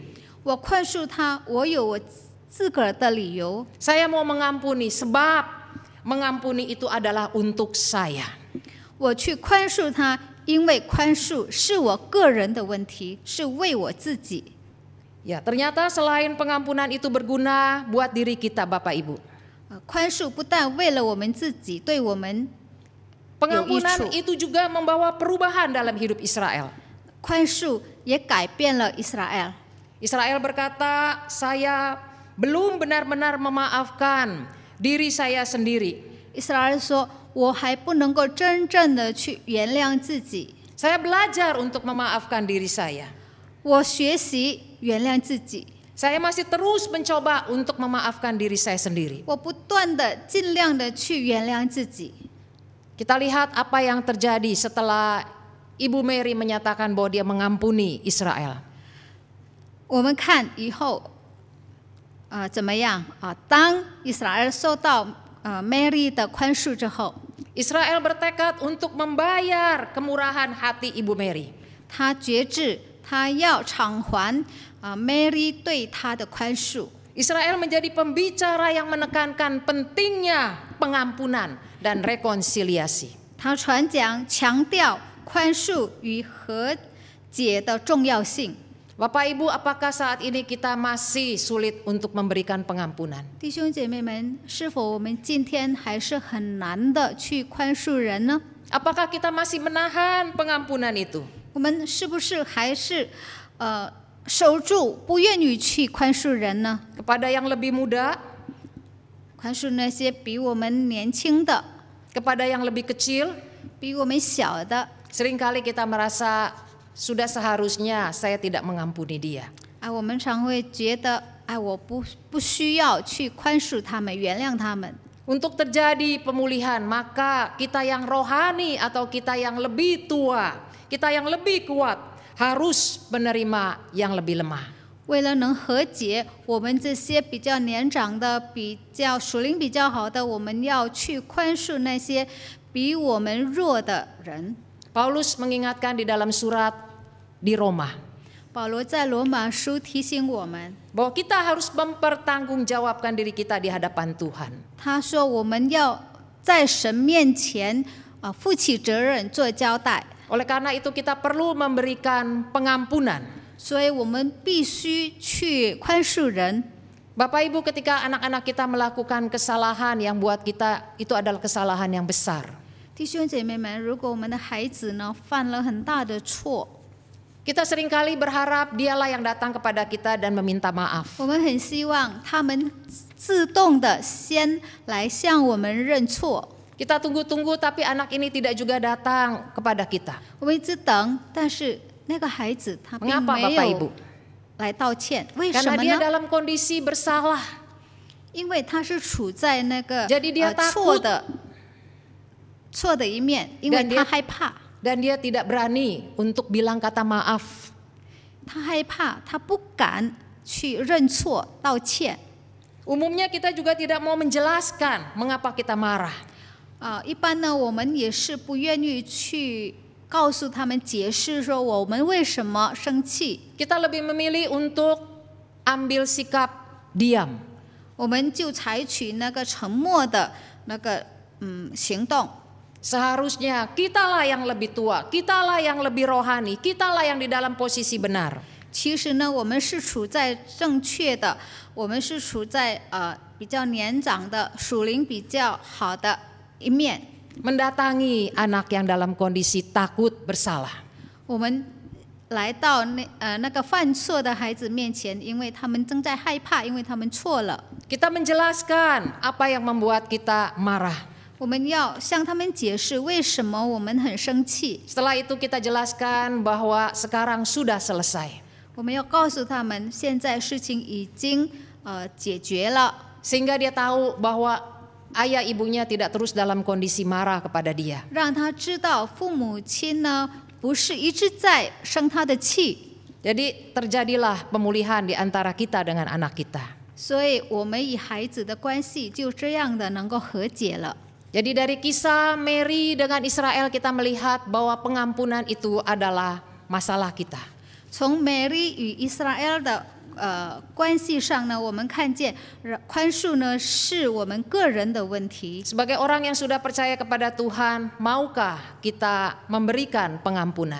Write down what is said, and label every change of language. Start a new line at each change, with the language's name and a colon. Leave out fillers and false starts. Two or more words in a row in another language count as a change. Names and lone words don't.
Chinese: 我宽恕他，我有我自个儿的理由。
Indonesian: Saya mau mengampuni sebab mengampuni itu adalah untuk saya.
Chinese: 我去宽恕他，因为宽恕是我个人的问题，是为我自己。
Indonesian: Ya, ternyata selain pengampunan itu berguna buat diri kita, Bapak Ibu.
Chinese: 宽恕不但为了我们自己，对我们
Indonesian: Pengampunan itu juga membawa perubahan dalam hidup Israel.
Chinese: 宽恕也改变了以色列。
Indonesian: Israel berkata, saya belum benar-benar memaafkan diri saya sendiri.
Chinese: 以色列说：“我还不能够真正的去原谅自己，
Indonesian: Saya belajar untuk memaafkan diri saya.
Chinese: 我学习原谅自己，
Indonesian: Saya masih terus mencoba untuk memaafkan diri saya sendiri.
Chinese: 我不断的尽量的去原谅自己。”
Indonesian: Kita lihat apa yang terjadi setelah Ibu Mary menyatakan bahwa dia mengampuni Israel.
Chinese: 我们看以后，怎么样啊？当以色列受到Mary 的宽恕之后，
Indonesian: Israel bertekad untuk membayar kemurahan hati Ibu Mary.
Chinese: 他决志，他要偿还Mary 对他的宽恕。
Indonesian: Israel menjadi pembicara yang menekankan pentingnya pengampunan dan rekonsiliasi.
Chinese: 他传讲强调宽恕与和解的重要性。
Indonesian: Bapak Ibu, apakah saat ini kita masih sulit untuk memberikan pengampunan?
Chinese: 弟兄姐妹们，是否我们今天还是很难的去宽恕人呢？
Indonesian: Apakah kita masih menahan pengampunan itu?
Chinese: 我们是不是还是守住，不愿意去宽恕人呢？
Indonesian: Kepada yang lebih muda,
Chinese: 宽恕那些比我们年轻的，
Indonesian: kepada yang lebih kecil,
Chinese: 比我们小的，
Indonesian: seringkali kita merasa sudah seharusnya saya tidak mengampuni dia.
Chinese: 我们常会觉得，我不需要去宽恕他们，原谅他们。
Indonesian: Untuk terjadi pemulihan, maka kita yang rohani atau kita yang lebih tua, kita yang lebih kuat, harus menerima yang lebih lemah.
Chinese: 为了能和解，我们这些比较年长的、比较属灵比较好的，我们要去宽恕那些比我们弱的人。
Indonesian: Paulus mengingatkan di dalam surat di Roma
Chinese: 保罗在罗马书提醒我们，
Indonesian: bahwa kita harus mempertanggungjawabkan diri kita di hadapan Tuhan.
Chinese: 他说我们要在神面前负起责任，做交代。
Indonesian: Oleh karena itu kita perlu memberikan pengampunan.
Chinese: 所以我们必须去宽恕人。
Indonesian: Bapak Ibu, ketika anak-anak kita melakukan kesalahan yang buat kita itu adalah kesalahan yang besar.
Chinese: 弟兄姐妹们，如果我们的孩子呢犯了很大的错，
Indonesian: Kita seringkali berharap dialah yang datang kepada kita dan meminta maaf.
Chinese: 我们很希望他们自动的先来向我们认错。
Indonesian: Kita tunggu-tunggu tapi anak ini tidak juga datang kepada kita.
Chinese: 我们一直等，但是那个孩子他并
Indonesian: Mengapa
Chinese: 没
Indonesian: Bapak
Chinese: 有
Indonesian: Ibu?
Chinese: 来道歉，为什
Indonesian: Karena
Chinese: 么
Indonesian: dia
Chinese: 呢？
Indonesian: dalam kondisi bersalah.
Chinese: 因为他是处在那个
Indonesian: Jadi dia
Chinese: 错的一面，因为
Indonesian: Dan
Chinese: 他
Indonesian: dia-
Chinese: 害怕，
Indonesian: Dan dia tidak berani untuk bilang kata maaf.
Chinese: 他害怕，他不敢去认错道歉。
Indonesian: Umumnya kita juga tidak mau menjelaskan mengapa kita marah.
Chinese: 一般呢，我们也是不愿意去告诉他们解释说我们为什么生气，
Indonesian: Kita lebih memilih untuk ambil sikap diam.
Chinese: 我们就采取那个沉默的那个行动。
Indonesian: Seharusnya kitalah yang lebih tua, kitalah yang lebih rohani, kitalah yang di dalam posisi benar.
Chinese: 其实呢，我们是处在正确的，我们是处在比较年长的、属灵比较好的一面。
Indonesian: Mendatangi anak yang dalam kondisi takut bersalah.
Chinese: 我们来到那个犯错的孩子面前，因为他们正在害怕，因为他们错了。
Indonesian: Kita menjelaskan apa yang membuat kita marah.
Chinese: 我们要向他们解释为什么我们很生气。
Indonesian: Setelah itu kita jelaskan bahwa sekarang sudah selesai.
Chinese: 我们要告诉他们，现在事情已经解决了，
Indonesian: Sehingga dia tahu bahwa ayah ibunya tidak terus dalam kondisi marah kepada dia.
Chinese: 让他知道父母亲呢不是一直在生他的气。
Indonesian: Jadi terjadilah pemulihan di antara kita dengan anak kita.
Chinese: 所以我们与孩子的关系就这样的能够和解了。
Indonesian: Jadi dari kisah Mary dengan Israel kita melihat bahwa pengampunan itu adalah masalah kita.
Chinese: 从 Mary 与 Israel 的关系上呢，我们看见宽恕呢是我们个人的问题。
Indonesian: Sebagai orang yang sudah percaya kepada Tuhan, maukah kita memberikan pengampunan?